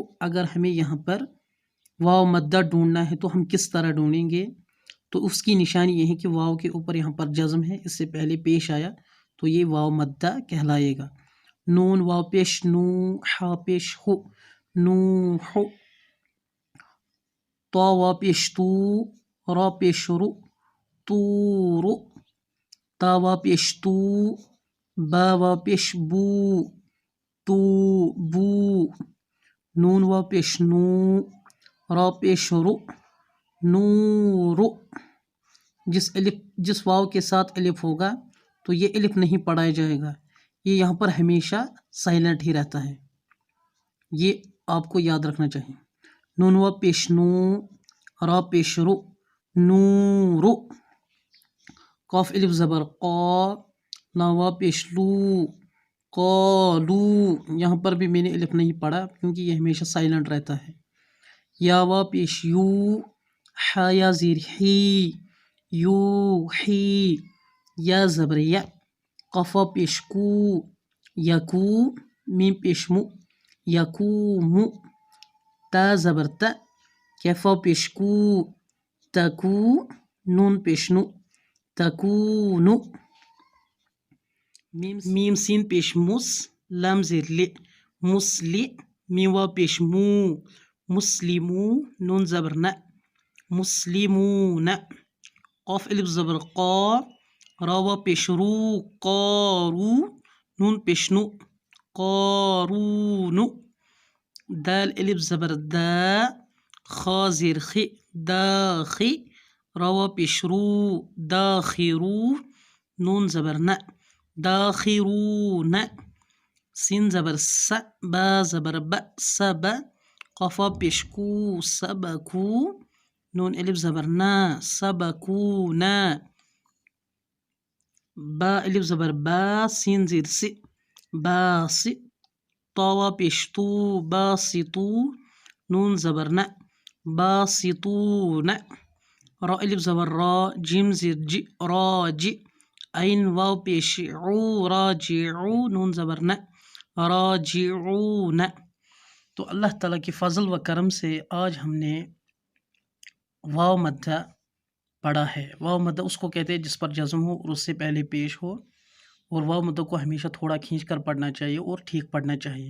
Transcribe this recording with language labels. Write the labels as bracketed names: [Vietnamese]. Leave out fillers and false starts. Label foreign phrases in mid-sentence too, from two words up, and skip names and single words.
[Urdu] اگر ہمیں یہاں پر واو مدہ ڈھونڈنا ہے تو ہم کس طرح ڈھونڈیں گے؟ تو اس کی نشانی یہ ہے کہ واو کے اوپر یہاں پر جزم ہے، اس سے پہلے پیش آیا، تو یہ واو مدہ کہلائے گا۔ نون واو پیش نو، حا پیش ہو، نو ہو، طا واو پیش تو، را پیش رو، تو رو، تا واو پیش تو، با واو پیش بو، تو بو، نون واو پیش نو، را پیش رو، نو رو۔ جس واو کے ساتھ الف ہوگا تو یہ الف نہیں پڑھایا جائے گا، یہ یہاں پر ہمیشہ سائلنٹ ہی رہتا ہے، یہ آپ کو یاد رکھنا چاہیے۔ نون واو پیش نو، را پیش رو، نورو، قاف الف زبر قا، لام واو پیش لو، قالو، یہاں پر بھی میں نے الف نہیں پڑھا کیونکہ یہ ہمیشہ سائلنٹ رہتا ہے۔ یا واو پیش یو، حا یا زیر ہی، یو ہی، یا زبر یا، قاف واو پیش کو، یکو، میم پیش مو، یکومو، تا زبر تا، کیف واو پیش کو، تکو، نون پیش نو، تکونو، میم سین پیش مس، لام زیر لے، مسلی، میم واو پیش مو، مسلمو، نون زبر نا، مسلمون، قاف الف زبر قا، را واو پیش رو، قارو، نون پیش نو، قارونو، دال الف زبر دا، خا زیر خی، داخی، را واو پیش رو، داخرو، نون زبر نا، داخرون، سین زبر س، با زبر ب، سب، قاف واو پیش کو، سبکو، نون الف زبر نا، سبکونا، با الف زبر با، سین زیر سی، باسی، طاوا پیش تو باسطو نون زبر ن باسطون را الف زبر را جیم زیر جی راج عین واو پیش عو راجعو نون زبر ن راجعون. تو اللہ تعالیٰ کے فضل و کرم سے آج ہم نے واو مدہ پڑھا ہے. واو مدہ اس کو کہتے ہیں جس پر جزم ہو اور اس سے پہلے پیش ہو، اور واو مدہ کو ہمیشہ تھوڑا کھینچ کر پڑھنا چاہیے اور ٹھیک پڑھنا چاہیے.